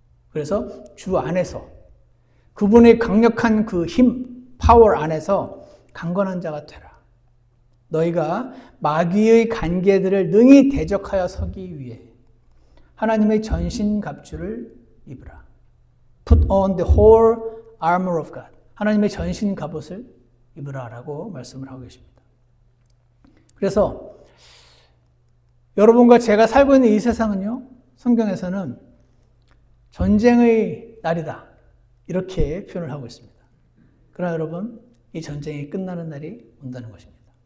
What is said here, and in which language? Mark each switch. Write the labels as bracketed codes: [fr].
[ko] 그래서 주 안에서 그분의 강력한 그 힘, 파워 안에서 강건한 자가 되라. 너희가 마귀의 관계들을 능히 대적하여 서기 위해 하나님의 전신갑주를 입으라. [en] Put on the whole armor of God. [ko] 하나님의 전신 갑옷을 입으라라고 말씀을 하고 계십니다. 그래서 여러분과 제가 살고 있는 이 세상은요, 성경에서는 전쟁의 날이다. 이렇게 표현을 하고 있습니다. 그러나 여러분, 이 전쟁이 끝나는 날이 온다는 것입니다.